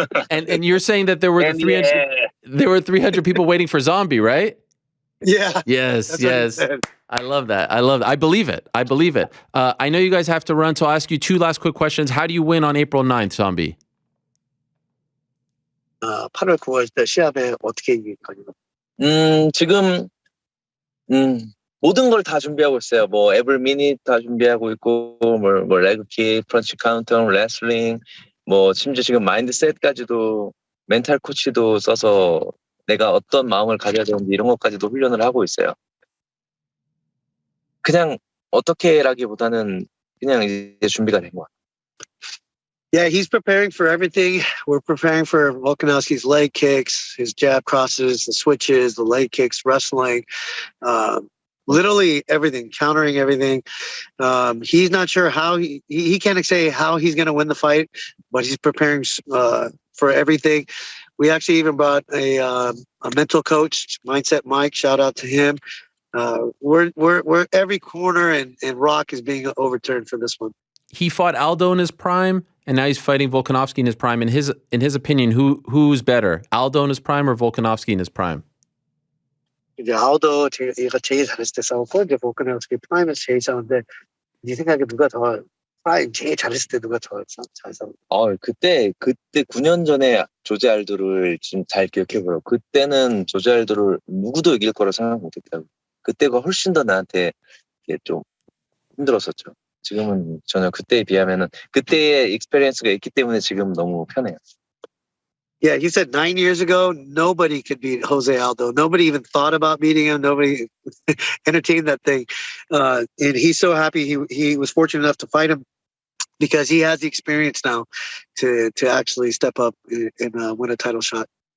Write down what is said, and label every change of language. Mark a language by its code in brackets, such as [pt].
[en] And you're saying that there were 300 people waiting for Zombie, right? Yeah. Yes, That's what he yes. said. I love that. I believe it. I know you guys have to run, so I'll ask you two last quick questions. How do you win on April 9th, Zombie? [ko] 8월 9월 때 시합에 어떻게 이길 거냐고. 지금 모든 걸 다 준비하고 있어요. 뭐 [en] every minute [ko] 다 준비하고 있고 뭐 레그킥, 펀치 카운터, 레슬링, 뭐 심지어 지금 마인드셋까지도 멘탈 코치도 써서 내가 어떤 마음을 가져야 되는지 이런 것까지도 훈련을 하고 있어요. 그냥 어떻게라기보다는 그냥 이제 준비가 된 것 같아요. [en] Yeah, he's preparing for everything. We're preparing for Volkanovski's leg kicks, his jab crosses, the switches, the leg kicks, wrestling, literally everything, countering everything. He's not sure how he can't say how he's going to win the fight, but he's preparing for everything. We actually even brought a mental coach, Mindset Mike. Shout out to him. We're every corner and rock is being overturned for this one. He fought Aldo in his prime, and now he's fighting Volkanovski in his prime. In his opinion, who's better, Aldo in his prime or Volkanovski in his prime? [ko] 이제 아우도 얘가 제일 잘했을 때 싸웠고 이제 볼카노스키 프라임에서 제일 싸웠는데 네 생각에 누가 더 프라임 제일 잘했을 때 누가 더 잘 싸웠어? 그때 9년 전에 조제 알도를 지금 잘 기억해보려. 그때는 조제 알도를 누구도 이길 거라 생각 못했다고. 그때가 훨씬 더 나한테 좀 힘들었었죠. 지금은 전혀 그때에 비하면은 그때의 익스페리언스가 있기 때문에 지금 너무 편해요. [en] Yeah, he said 9 years ago, nobody could beat Jose Aldo. Nobody even thought about beating him. Nobody entertained that thing. And he's so happy he was fortunate enough to fight him because he has the experience now to actually step up and win a title shot.